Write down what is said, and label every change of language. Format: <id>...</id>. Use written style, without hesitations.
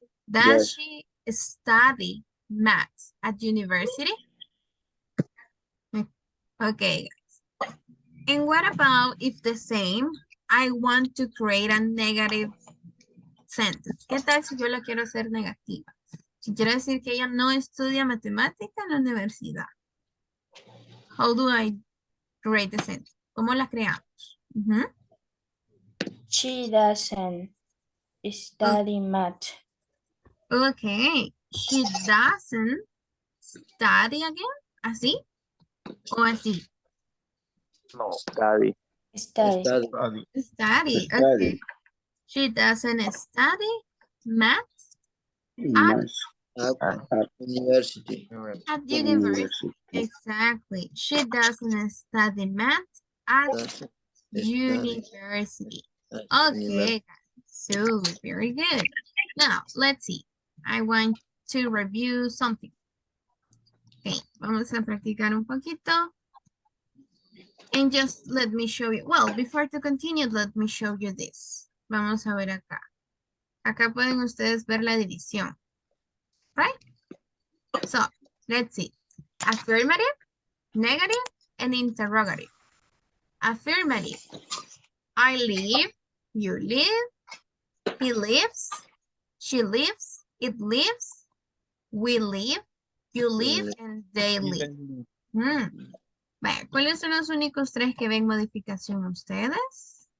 <en>Does she study maths at university? Okay, guys. And what about if the same, I want to create a negative sentence?</en> <es>¿Qué tal si yo la quiero hacer negativa? Si quiero decir que ella no estudia matemática en la universidad.</es> <en>How do I create the sentence? ¿Cómo la creamos? She doesn't study math. Okay. She doesn't study again. ¿Así? ¿O así? No, study. Study. Study. Okay. She doesn't study math At university. at university. Exactly. She doesn't study math at university. Okay. So, very good. Now, let's see. I want to review something.</en> <es>Okay, vamos a practicar un poquito. And just let me show you.</es> <en>Well, before to continue, let me show you this.</en> <es>Vamos a ver acá. Acá pueden ustedes ver la división.</es> <en>Right? So, let's see. Affirmative, negative, and interrogative. Affirmative. I live, you live, he lives, she lives, it lives, we live, you live, and they live.</en> <es>Vaya, ¿cuáles son los únicos tres que ven modificación ustedes?</es>